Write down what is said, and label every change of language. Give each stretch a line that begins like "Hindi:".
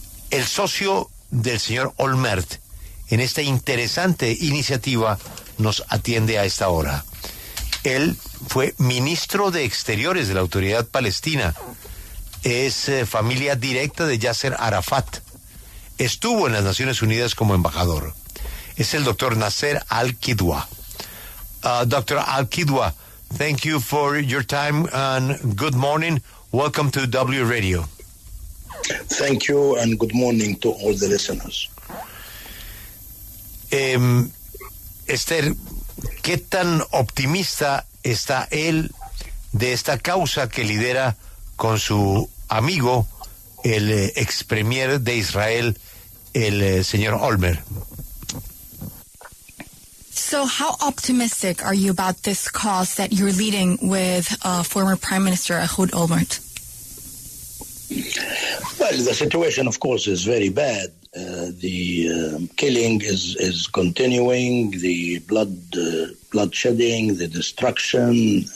Spanish: El socio del señor Olmert en esta interesante iniciativa nos atiende a esta hora. Él fue ministro de Exteriores de la Autoridad Palestina. Es familia directa de Yasser Arafat. Estuvo en las Naciones Unidas como embajador. Es el doctor Nasser al-Qudda. Dr.
English: al-Qudda, thank you for your time and good morning. Welcome to W Radio. Thank you and good morning to all the listeners.
Spanish: Esther, ¿qué tan optimista está él de esta causa que lidera con su amigo, el ex premier de Israel, el señor Olmert?
English: So how optimistic are you about this cause that you're leading with former Prime Minister Ehud Olmert? Well, the situation, of course, is very bad. The killing is continuing, the bloodshedding, the destruction.